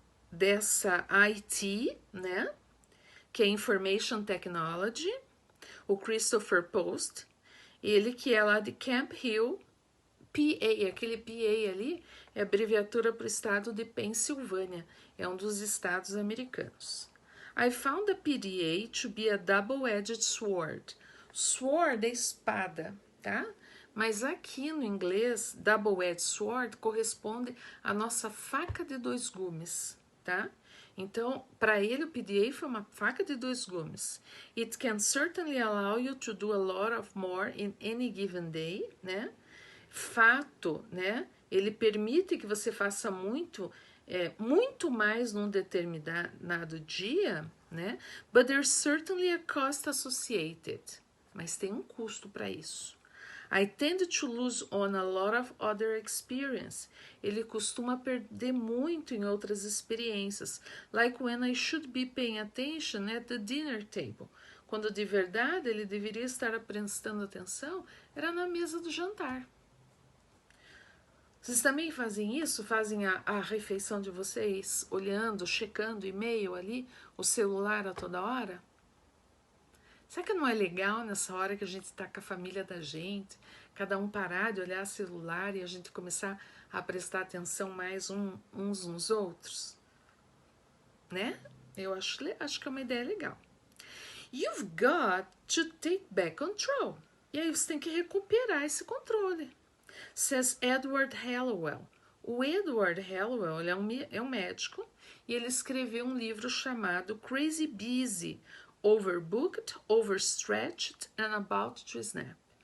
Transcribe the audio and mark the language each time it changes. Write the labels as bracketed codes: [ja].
[pt] dessa IT, né? Que é Information Technology, o Christopher Post, ele que é lá de Camp Hill, PA, aquele PA ali é abreviatura para o estado de Pensilvânia, é um dos estados americanos. [en] I found the PDA to be a double-edged sword. [pt] Sword é espada, tá? Mas aqui no inglês, double-edged sword corresponde à nossa faca de dois gumes, tá? Então, para ele, o PDA foi uma faca de dois gumes. [en] It can certainly allow you to do a lot of more in any given day, né? [pt] Fato, né? Ele permite que você faça muito mais num determinado dia, né? [en] But there's certainly a cost associated. [pt] Mas tem um custo para isso. [en] I tend to lose on a lot of other experience. [pt] Ele costuma perder muito em outras experiências. [en] Like when I should be paying attention at the dinner table. [pt] Quando de verdade ele deveria estar prestando atenção, era na mesa do jantar. Vocês também fazem isso? Fazem a refeição de vocês olhando, checando e-mail ali, o celular a toda hora? Será que não é legal nessa hora que a gente está com a família da gente, cada um parar de olhar celular e a gente começar a prestar atenção mais uns nos outros? Né? Eu acho que é uma ideia legal. [en] You've got to take back control. [pt] E aí você tem que recuperar esse controle. [en] Says [pt] Edward Hallowell. O Edward Hallowell ele é um médico e ele escreveu um livro chamado Crazy Busy, Overbooked, Overstretched and About to Snap.